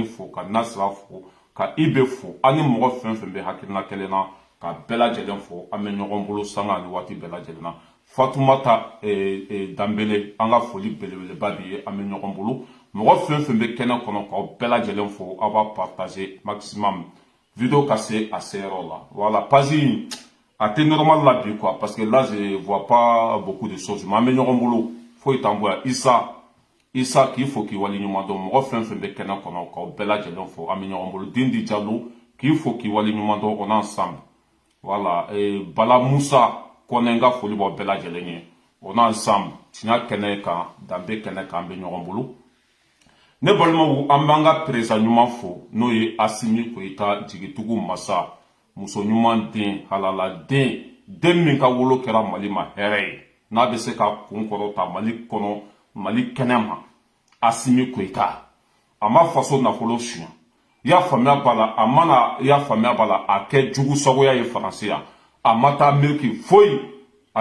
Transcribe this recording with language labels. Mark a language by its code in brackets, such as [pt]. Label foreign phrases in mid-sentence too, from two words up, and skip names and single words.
[bm] fo ka Nasra fo ka Ibe fo ani mɔgɔ fɛn fɛn bɛ hakilina kelen na ka bɛɛ lajɛlen fo an bɛ ɲɔgɔn bolo sanga ani waati bɛɛ lajɛlen na Fatumata Dambele an ka foli belebeleba bi ye an bɛ ɲɔgɔn bolo mɔgɔ fɛn fɛn bɛ kɛnɛ kɔnɔ k'aw bɛɛ lajɛlen fo aw b'a [fr] partager maximum vidéo [bm] ka se a seyɔrɔ la voilà page in a tɛ normal la bi quoi [fr] parce que là je vois pas beaucoup de choses mais [bm] an bɛ ɲɔgɔn bolo foyi t'an bɔ yan Isa k'i fo k'i wali ɲuman dɔn mɔgɔ fɛn fɛn bɛ kɛnɛ kɔnɔ k'aw bɛɛ lajɛlen fo an bɛ ɲɔgɔn bolo Dindi Jalo k'i fo k'i wali ɲuman dɔn [fr] on est ensemble [bm] voilà Bala Musa Kɔnɛ n ka foli b'aw bɛɛ lajɛlen ye [fr] on est ensemble [bm] tiɲɛ kɛnɛ kan danbe kɛnɛ kan an bɛ ɲɔgɔn bolo ne balimaw an b'an ka président ɲuman fo n'o ye Asimi Koyita jigitugu masa muso ɲuman den halala den min ka wolo kɛra Mali ma hɛrɛ ye n'a bɛ se ka kun kɔrɔta Mali kɔnɔ Mali kɛnɛma Asimi Koyita a ma faso nafolo suɲɛ i y'a faamuya b'a la a mana i y'a faamuya b'a la a kɛ jugu sagoya ye Faransi yan a ma taa Ameriki foyi a